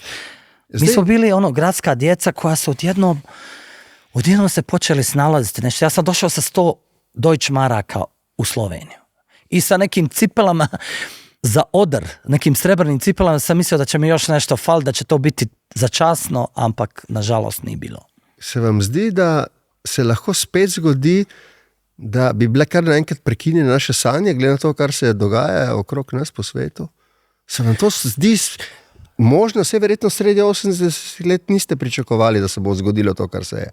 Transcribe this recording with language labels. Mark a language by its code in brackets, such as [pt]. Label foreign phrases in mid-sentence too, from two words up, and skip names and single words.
[bs] Mi smo bili gradska djeca koja su odjednom se počeli snalaziti. Nešto, ja sam došao sa 100 Deutsche Maraka u Sloveniju i sa nekim cipelama za odr nekim srebrnim cipelama, sam mislio da će mi još nešto fal, da će to biti začasno, [sl] ampak nažalost ni bilo. Se vam zdi, da se lahko spet zgodi, da bi bile kar naenkrat prekinjene naše sanje, glede na to, kar se dogaja okrog nas po svetu? Se vam to zdi možno? Vse verjetno sredi 80 let niste pričakovali, da se bo zgodilo to, kar se je.